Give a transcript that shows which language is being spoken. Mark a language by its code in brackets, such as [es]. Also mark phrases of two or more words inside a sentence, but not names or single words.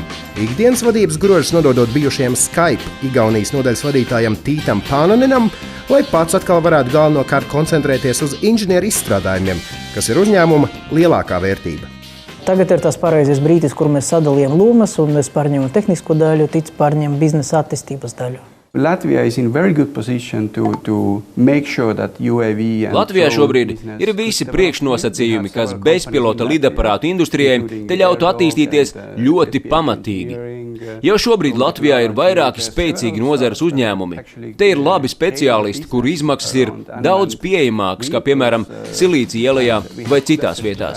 [lv] Ikdienas vadības grožus nododot bijušajam Skype Igaunijas nodaļas vadītājam Tītam Pānaninam, lai pats atkal varētu galvenokārt koncentrēties uz inženieru izstrādājumiem, kas ir uzņēmuma lielākā vērtība. Tagad ir tas pareizais brīdis, kur mēs sadalījām lomas, un es pārņemu tehnisko daļu, Tīts pārņem biznesa attīstības daļu. [en] Latvia is in very good position to make sure that UAV and [lv] Latvijā šobrīd ir visi priekšnosacījumi, kas bezpilota lidaparātu industrijai te ļautu attīstīties ļoti pamatīgi. Jau šobrīd Latvijā ir vairāki spēcīgi nozares uzņēmumi. Te ir labi speciālisti, kuru izmaksas ir daudz pieejamākas, kā piemēram Silīcija ielajā vai citās vietās.